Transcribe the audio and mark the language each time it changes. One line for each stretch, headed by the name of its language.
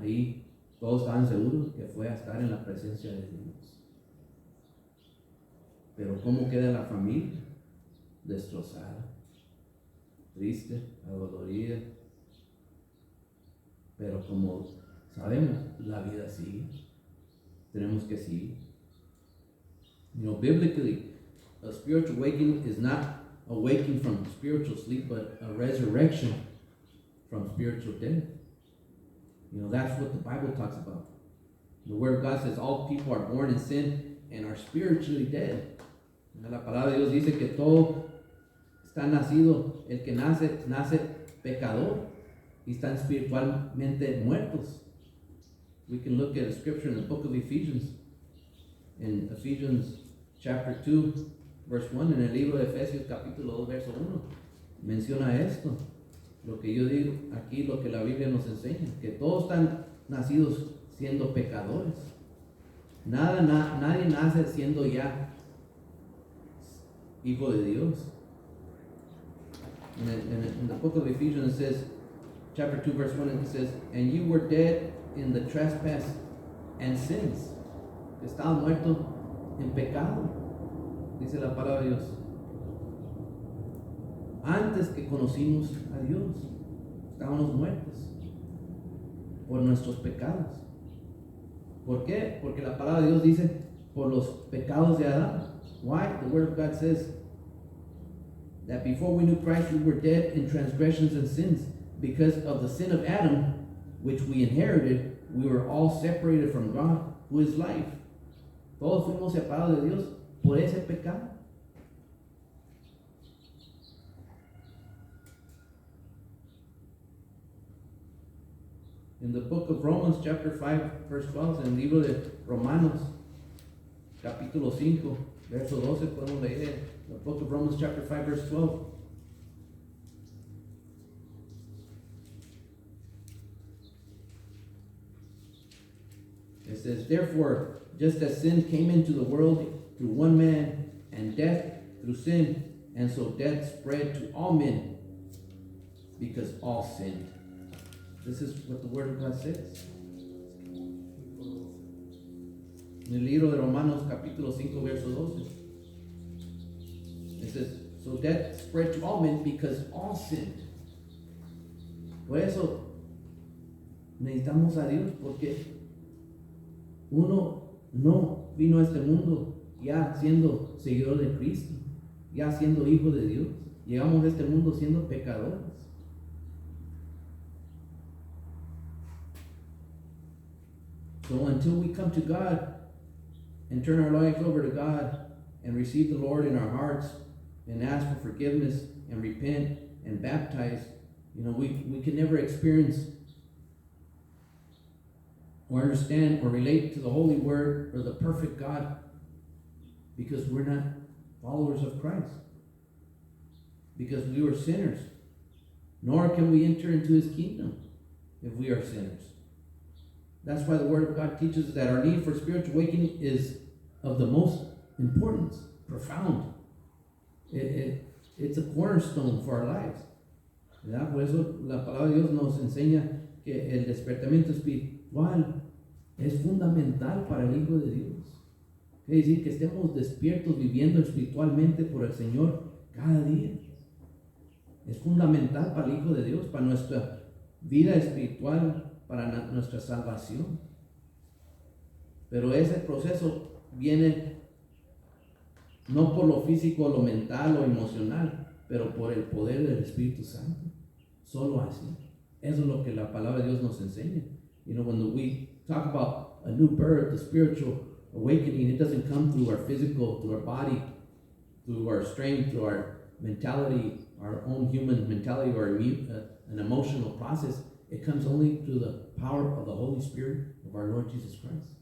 Spanish: Ahí todos estaban seguros que fue a estar en la presencia de Dios. Pero ¿cómo queda la familia? Destrozada, triste, adolorida. Pero como sabemos, la vida sigue. Tenemos que seguir.
English: You know, biblically, a spiritual awakening is not a waking from spiritual sleep, but a resurrection from spiritual death. You know, that's what the Bible talks about. The Word of God says all people are born in sin and are spiritually dead.
Spanish: La palabra de Dios dice que todo está nacido, el que nace pecador y están espiritualmente muertos.
English: We can look at a scripture in the book of Ephesians, in Ephesians chapter 2, verse 1,
Spanish: en el libro de Efesios capítulo 2, verso 1,
English: menciona esto.
Spanish: Lo que yo digo aquí, lo que la Biblia nos enseña, que todos están nacidos siendo pecadores. Nadie nace siendo ya hijo de Dios.
English: In the book of Ephesians it says, chapter 2 verse 1, it says, and you were dead in the trespass and sins.
Spanish: Estaban muertos en pecado, dice la palabra de Dios. antes que conocimos a Dios. Estábamos muertos por nuestros pecados. ¿Por qué? Porque la palabra de Dios dice por los pecados de Adán.
English: Why? The Word of God says that before we knew Christ, we were dead in transgressions and sins. Because of the sin of Adam, which we inherited, we were all separated from God, who is life.
Spanish: Todos fuimos separados de Dios por ese pecado.
English: In the book of Romans, chapter 5, verse 12,
Spanish: en el libro de Romanos, capítulo 5, verso 12, podemos leer
English: the book of Romans, chapter 5, verse 12. It says, therefore, just as sin came into the world through one man, and death through sin, and so death spread to all men, because all sinned. This is what the Word of God says.
Spanish: En el libro de Romanos, capítulo 5, verso 12.
English: It says, so death spread to all men because all sinned.
Spanish: Por eso necesitamos a Dios, porque uno no vino a este mundo ya siendo seguidor de Cristo, ya siendo hijo de Dios. Llegamos a este mundo siendo pecadores.
English: So until we come to God and turn our lives over to God and receive the Lord in our hearts and ask for forgiveness and repent and baptize, we can never experience or understand or relate to the Holy Word or the perfect God, because we're not followers of Christ, because we were sinners. Nor can we enter into His kingdom if we are sinners. That's why the Word of God teaches that our need for spiritual awakening is of the most importance, profound. It's a cornerstone for our lives.
Spanish: ¿Verdad? Por eso la palabra de Dios nos enseña que el despertamiento espiritual es fundamental para el Hijo de Dios. Quiere decir que estemos despiertos viviendo espiritualmente por el Señor cada día. Es fundamental para el Hijo de Dios, para nuestra vida espiritual, para nuestra salvación. Pero ese proceso viene no por lo físico, lo mental o emocional, pero por el poder del Espíritu Santo. Solo así. Eso es lo que la palabra de Dios nos enseña.
English: When we talk about a new birth, the spiritual awakening, it doesn't come through our physical, through our body, through our strength, through our mentality, our own human mentality, or an emotional process. It comes only through the power of the Holy Spirit of our Lord Jesus Christ.